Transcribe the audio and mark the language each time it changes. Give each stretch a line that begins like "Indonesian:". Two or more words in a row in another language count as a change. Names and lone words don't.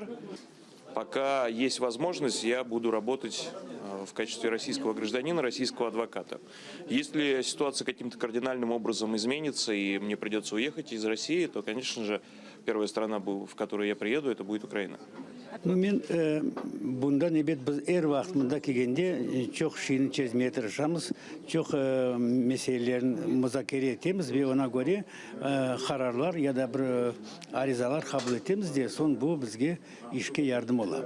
Russian: Пока есть возможность, я буду работать в качестве российского гражданина, российского адвоката. Если ситуация каким-то кардинальным образом изменится и мне придется уехать из России, то, конечно же, первая страна, в которую я приеду, это будет Украина. Ну,
Crimean Tatar: мен bundan evet biz er vaxtında kelgende çok şeyini çözmeye çalışamız, çok meselelerin müzakere etemiz ve ona göre kararlar ya da bir arizalar kabul etemiz diye son bu bizge işke yardım ola.